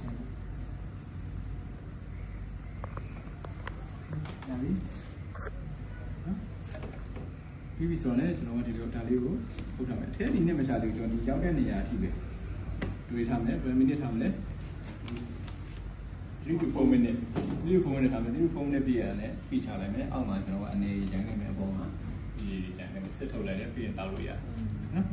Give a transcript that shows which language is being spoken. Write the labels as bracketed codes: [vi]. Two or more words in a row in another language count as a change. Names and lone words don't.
[my] ဒါပြီပြီးပြီဆိုတော့ကျွန်တော်ကဒီလိုဒါလေးကိုပုတ်ထားမယ်အထက်ဒီနဲ့မချသေးဘူးကျွန်တော်ဒီရောက်တဲ့နေရာအထိပဲတွေးထားမယ်ဘယ်မိနစ်ထားမလဲ [en] 3 to 4 minutes 3 to 4 minutes [my] ထားမယ် [en] 3 to 4 minutes [my] ပြည့်ရတယ်ပြီးချလိုက်မယ်အောက်မှာကျွန်တော်ကအနေရန်နေမယ်အပေါ်မှာဒီရန်နေစစ်ထုတ်လိုက်တယ်ပြီးရင်တောက်လို့ရတယ်